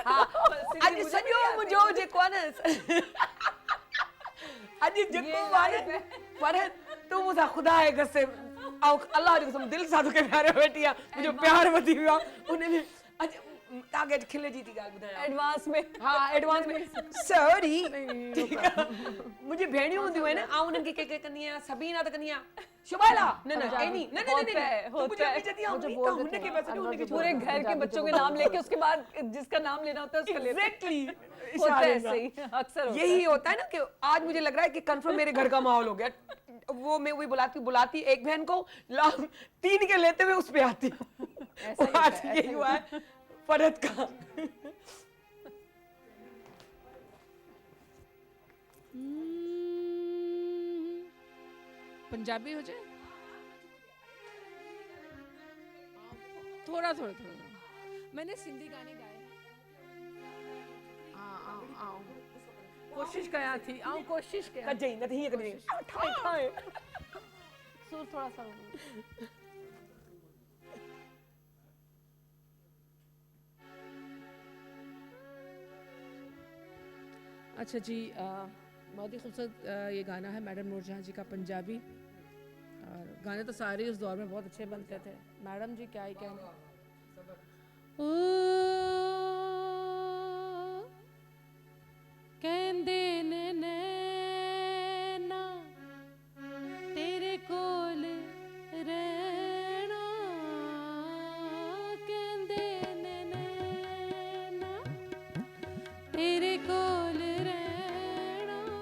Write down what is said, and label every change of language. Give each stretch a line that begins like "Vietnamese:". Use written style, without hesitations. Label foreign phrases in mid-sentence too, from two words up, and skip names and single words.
Sindhi: हा अॼु सॼो मुंहिंजो जेको आहे न अॼु जेको आहे न पर तूं मूंसां ख़ुदा आहे कसम ऐं अलाह जो कसम दिलि सां तोखे प्यारे वेठी आहे मुंहिंजो प्यार वधी वियो आहे उन में अॼु तव्हांखे अॼु खिल जी थी ॻाल्हि ॿुधायां एडवांस में हा एडवांस में सॉरी मुंहिंजी भेणियूं हूंदियूं आहिनि ऐं उन्हनि खे के कंदी आहियां सभीना त कंदी आहियां शुबाइला न न एनी न न
Hindi: होता है, होता है। हुनखे बस उनके पूरे घर के बच्चों के नाम लेके उसके बाद जिसका नाम लेना होता है उसका लेते हैं। एग्जैक्टली होता है ऐसे ही अक्सर होता है। यही होता है ना कि आज मुझे लग रहा है कि कंफर्म मेरे घर का माहौल हो गया वो मैं वही बुलाती एक बहन को तीन के लेते हुए उस पे आती हूँ आज यही हुआ है फरहत का पंजाबी हो जाए थोड़ा थोड़ा थोड़ा मैंने सिंधी गाने गाए आओ कोशिश कया थी आओ कोशिश कया
Sindhi: कजई न हीअं करी ठाए ठाए
Hindi: सुर थोड़ा सा अच्छा जी बहुत ही खूबसूरत ये गाना है मैडम नूरजहां जी का पंजाबी और गाने तो सारे उस दौर में बहुत अच्छे बनते थे मैडम जी क्या ही कहना ओ
Punjabi: कहंदे ने नैना तेरे कोल रहना कहंदे ने नैना तेरे कोल रहना